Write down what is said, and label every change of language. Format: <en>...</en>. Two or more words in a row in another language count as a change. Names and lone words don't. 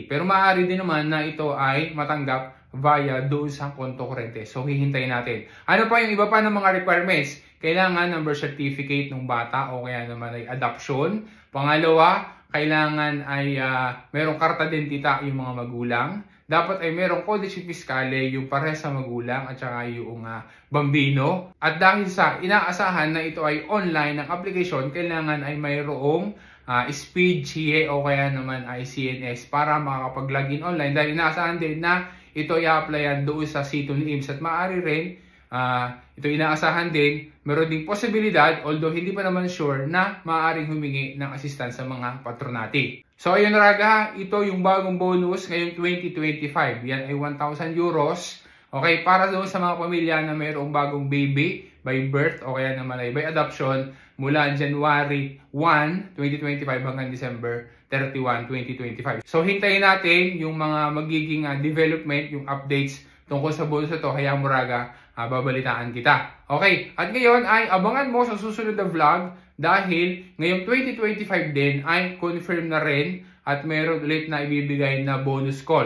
<tl>Pero maaari din naman na ito ay matanggap via doon sa</tl> <it>konto kurente.</it> <tl>So, hihintayin natin. Ano pa yung iba pa ng mga requirements? Kailangan ng birth certificate ng bata o kaya naman ay adoption. Pangalawa, kailangan ay mayroong</tl> <it>karta identita</it> <tl>yung mga magulang. Dapat ay mayroong</tl> <it>codice fiscale</it> <tl>yung parehas sa magulang at saka yung bambino. At dahil sa inaasahan na ito ay online ng application, kailangan ay mayroong speed CA o kaya naman ay CNS para makakapag-login online. Dahil inaasahan din na ito i-applyan doon sa sito ni IMSS at maaari rin ito inaasahan din, meron ding posibilidad, although hindi pa naman sure, na maaaring humingi ng assistance sa mga patronati. So ayun Raga, ito yung bagong bonus ngayong 2025. Yan ay 1,000 euros. Okay, para doon sa mga pamilya na mayroong bagong baby</tl> <en>by birth</en> <tl>o kaya naman ay</tl> <en>by adoption</en> <tl>mula January 1, 2025 hanggang December 31, 2025. So hintayin natin yung mga magiging development, yung updates tungkol sa bonus na to. Kaya Raga, babalitaan kita. Okay, at ngayon ay abangan mo sa susunod na vlog dahil ngayong 2025 din ay confirm na rin at meron ulit na ibibigay na bonus call.</tl>